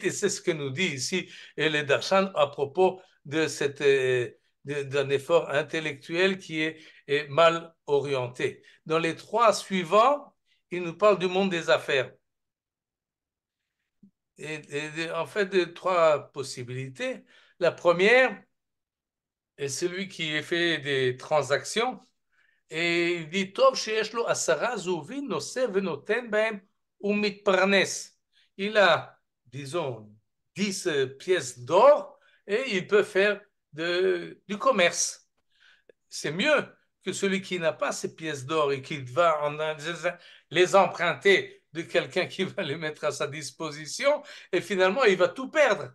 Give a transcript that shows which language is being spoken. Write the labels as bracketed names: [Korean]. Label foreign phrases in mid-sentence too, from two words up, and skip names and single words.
[French] Et c'est ce que nous dit ici les Darshan à propos d'un effort intellectuel qui est mal orienté. Dans les trois suivants, il nous parle du monde des affaires. En fait, de trois possibilités. La première est celui qui fait des transactions et il dit [Hebrew] טוב שיש לו עשרה זוזים נושא ונותן בהם ומתפרנס. [French] Il a, disons, 10 pièces d'or et il peut faire du commerce. C'est mieux que celui qui n'a pas ces pièces d'or et qui va les emprunter de quelqu'un qui va les mettre à sa disposition et finalement il va tout perdre.